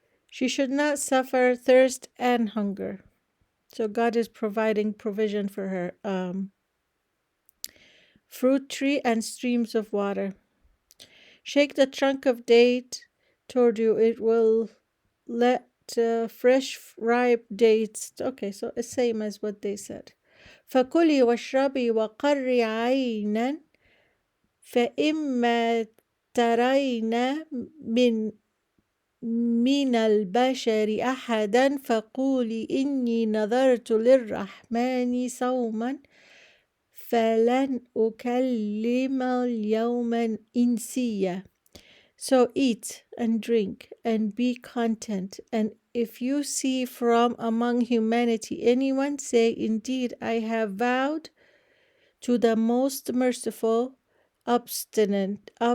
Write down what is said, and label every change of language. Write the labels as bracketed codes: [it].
[en] She should not suffer thirst and hunger. So God is providing provision for her. Fruit tree and streams of water. Shake the trunk of date toward you. It will let fresh, ripe dates. Okay, so it's same as what they said. [ar] فكلي واشربي وقري عينا فإما ترين من من البشر أحدا فقولي إني نذرت للرحمن صوما فلن أكلم اليوم إنسيا. [en] So eat and drink and be content. And if you see from among humanity anyone, say, indeed, I have vowed to the most merciful, abstinentian.